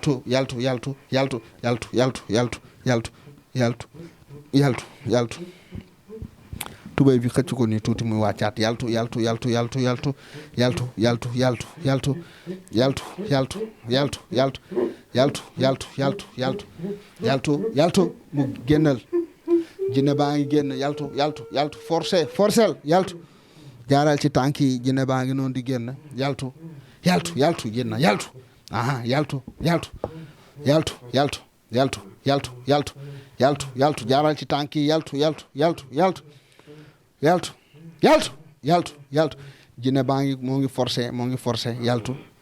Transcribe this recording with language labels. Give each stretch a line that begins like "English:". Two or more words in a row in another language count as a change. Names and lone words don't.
Wolof: tubéy bi xëcc ko nii tuuti muy wàccaat yaltu mu génnal jinne baa ngi génn yaltu forcel yaltu jaaral ci tànk yi jinne baa ngi noonu di génn yaltu jinne yaltu jaaral ci tànk yi yaltu jinne baa ngi moo ngi forcé yaltu